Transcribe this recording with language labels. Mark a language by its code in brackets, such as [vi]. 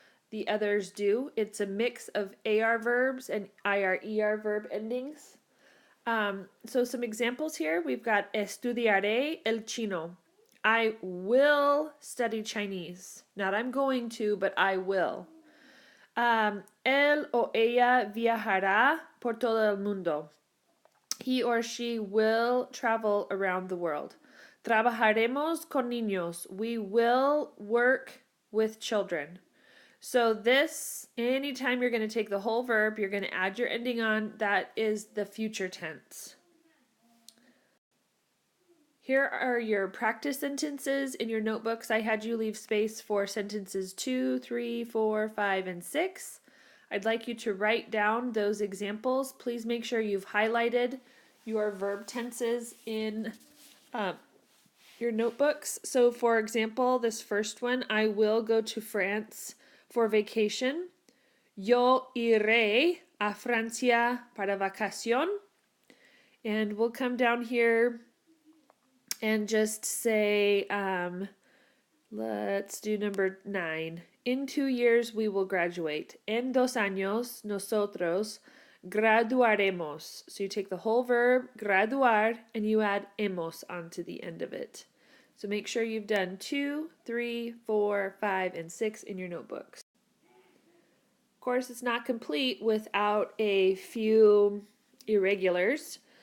[en] The others do. It's a mix of AR verbs and IR verb endings. So some examples here. We've got [es] estudiaré el chino. [en] I will study Chinese. Not I'm going to, but I will. [es] Él o ella viajará por todo el mundo. [en] He or she will travel around the world. [es] Trabajaremos con niños. [en] We will work with children. So this, anytime you're going to take the whole verb, you're going to add your ending on, that is the future tense. Here are your practice sentences in your notebooks. I had you leave space for sentences 2, 3, 4, 5, and 6. I'd like you to write down those examples. Please make sure you've highlighted your verb tenses in your notebooks. So for example, this first one, I will go to France for vacation. [es] Yo iré a Francia para vacación. [en] And we'll come down here and just say, let's do number 9. In 2 years, we will graduate. [es] En 2 años, nosotros graduaremos. [en] So you take the whole verb, graduar, and you add hemos onto the end of it. So make sure you've done 2, 3, 4, 5, and 6 in your notebooks. Of course, it's not complete without a few irregulars.